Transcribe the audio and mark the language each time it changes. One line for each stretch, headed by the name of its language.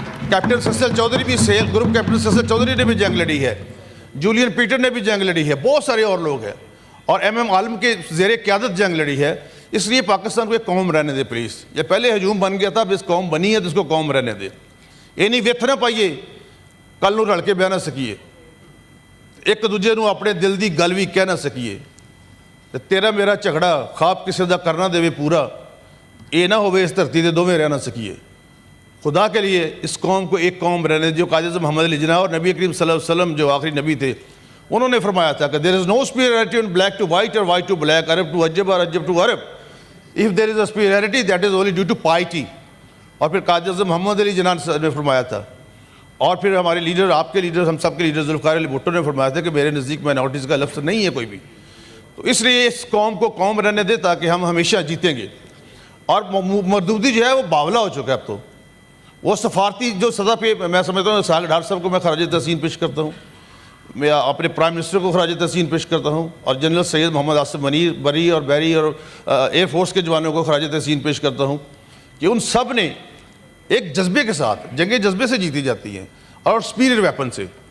Urdu: Captain سسل Chaudhry بھی, cell group captain سسل Chaudhry نے بھی جنگ لڑی ہے, جولین پیٹر نے بھی جنگ لڑی ہے, بہت سارے اور لوگ ہیں, اور ایم عالم کے زیر قیادت جنگ لڑی ہے. اس لیے پاکستان کو ایک قوم رہنے دے پلیز. یہ پہلے ہجوم بن گیا تھا, اب اس قوم بنی ہے تو اس کو قوم رہنے دے.
Punjabi: یہ نہیں ویت نہ پائیے کل نو رل کے بہ نہ سکیے, ایک دوجے نو اپنے دل دی گل بھی کہہ نہ سکیے. تیرا میرا جھگڑا خواب کسی دا کرنا دے پورا, اے نہ ہوئے اس دھرتی دے دوویں رہ نہ سکیے.
Urdu: خدا کے لیے اس قوم کو ایک قوم رہنے. جو قائد اعظم محمد علی جناح اور نبی کریم صلی اللہ علیہ وسلم جو آخری نبی تھے, انہوں نے فرمایا تھا کہ
English: there is no superiority on black to white or white to black, Arab to Ajab or Ajab to Arab. If there is a superiority, that is only due to piety.
Urdu: اور پھر قائد اعظم محمد علی جناح نے فرمایا تھا, اور پھر ہمارے لیڈر, آپ کے لیڈر, ہم سب کے لیڈر ذوالفقار علی بھٹو نے فرمایا تھا کہ میرے نزدیک مائنورٹیز کا لفظ نہیں ہے کوئی بھی. تو اس لیے اس قوم کو قوم رہنے دے تاکہ ہم ہمیشہ جیتیں گے. اور مردودی جو ہے وہ باولا ہو چکا ہے اب تو. وہ سفارتی جو سزا پہ میں سمجھتا ہوں, اسحاق ڈار صاحب کو میں خراج تحسین پیش کرتا ہوں, میں اپنے پرائم منسٹر کو خراج تحسین پیش کرتا ہوں, اور جنرل سید محمد آصف منیر, بری اور بحری اور ایئر فورس کے جوانوں کو خراج تحسین پیش کرتا ہوں کہ ان سب نے ایک جذبے کے ساتھ, جنگیں جذبے سے جیتی جاتی ہیں اور سپیریئر ویپن سے.